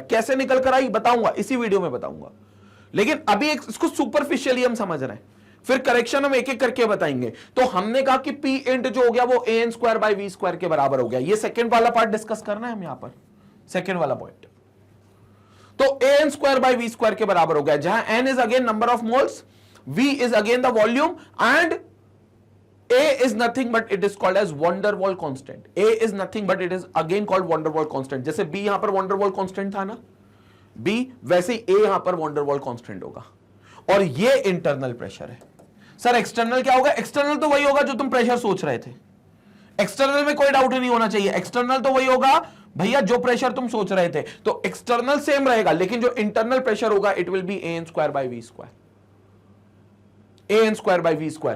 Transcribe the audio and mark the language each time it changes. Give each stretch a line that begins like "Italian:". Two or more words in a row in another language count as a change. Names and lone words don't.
Hindi: कैसे निकलकर आई बताऊंगा, इसी वीडियो में बताऊंगा। लेकिन अभी इसको सुपरफिशियली हम समझ रहे हैं, फिर करेक्शन हम एक एक करके बताएंगे। तो हमने कहा कि P इंट जो हो गया वो AN²/V² के बराबर हो गया। ये सेकेंड वाला
English: part discuss
Hindi: करना है हम यहां पर, सेकेंड वाला पॉइंट। तो AN²/V² के बराबर हो गया, जहां
English: N is again number of moles, V is again the volume and A is nothing but it is called as van der Waal constant. A is nothing but it is again called van der Waal constant.
Hindi: जैसे B यहां पर
English: van der Waal constant
Hindi: था ना, B वैसे A यहां पर
English: van der Waal constant
Hindi: होगा, और ये
English: internal pressure
Hindi: है। सर एक्सटर्नल क्या होगा? एक्सटर्नल तो वही होगा जो तुम प्रेशर सोच रहे थे, एक्सटर्नल में कोई डाउट नहीं होना चाहिए। एक्सटर्नल तो वही होगा भैया जो प्रेशर तुम सोच रहे थे, तो
English: external same
Hindi: रहेगा, लेकिन जो
English: internal pressure
Hindi: होगा
English: it will be an square by v square, an square by v square.